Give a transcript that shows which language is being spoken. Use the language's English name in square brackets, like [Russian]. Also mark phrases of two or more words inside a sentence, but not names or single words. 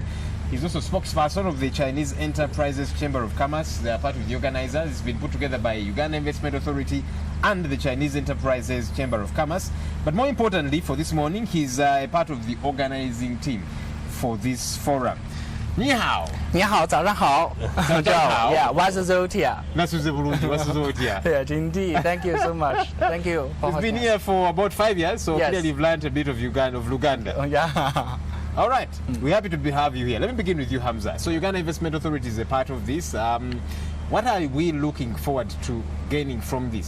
[English] He's also spokesperson of the Chinese Enterprises Chamber of Commerce. They are part of the organizers. It's been put together by Uganda Investment Authority and the Chinese Enterprises Chamber of Commerce. But more importantly, for this morning, he's a part of the organizing team for this forum. [Chinese] 你好. 你好，早上好。早上好。 [English] Yeah, Wasuzotia. Wasuzotia. Yes, indeed. Thank you so much. Thank you. You've been here for about 5 years, so yes. Clearly you've learned a bit of Luganda. Oh, yeah. All right, we're happy to have you here. Let me begin with you, Hamza. So Uganda Investment Authority is a part of this. What are we looking forward to gaining from this?